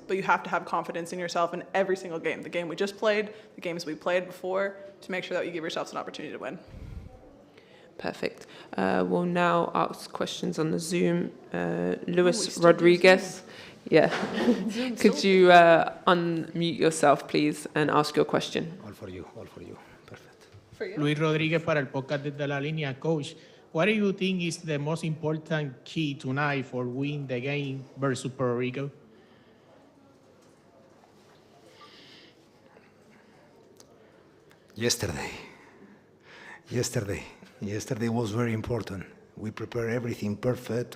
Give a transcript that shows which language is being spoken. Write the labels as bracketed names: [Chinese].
[English] But you have to have confidence in yourself in every single game. The game we just played, the games we played before, to make sure that you give yourselves an opportunity to win. Perfect. We'll now ask questions on the Zoom. Luis Rodriguez. Yeah. Could you unmute yourself, please, and ask your question? All for you, perfect. For you. [Spanish] Luis Rodríguez para el podcast desde la línea. [English] Coach, what do you think is the most important key tonight for winning the game versus Puerto Rico? Yesterday was very important. We prepared everything perfect.